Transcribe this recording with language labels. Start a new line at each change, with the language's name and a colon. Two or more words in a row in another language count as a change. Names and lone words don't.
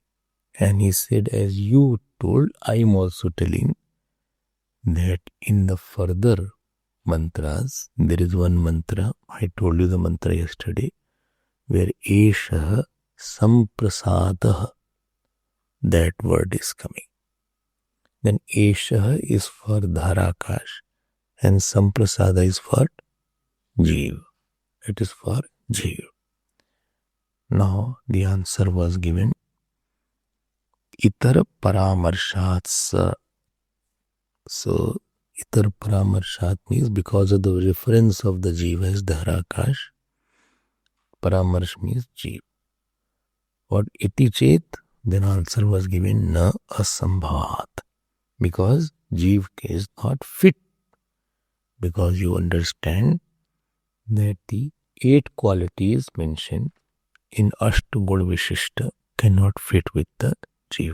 English: And he said, as you told, I am also telling that in the further mantras, there is one mantra, I told you the mantra yesterday, where
Sanskrit: Esha Samprasadaha,
English: that word is coming. Then Esha is for Dharakash and Samprasada is for Jeev. It is for Jeev. Now the answer was given.
Sanskrit: Itar paramarshat sa.
English: So
Sanskrit: Itar paramarshat
English: means because of the reference of the Jiva as Dharakash, paramarsh means Jeev. What
Sanskrit: iti chet?
English: Then answer was given
Sanskrit: na asambhavat.
English: Because Jeev is not fit. Because you understand that the 8 qualities mentioned in
Sanskrit: Ashtaguna Vishishta
English: cannot fit with the Jeev.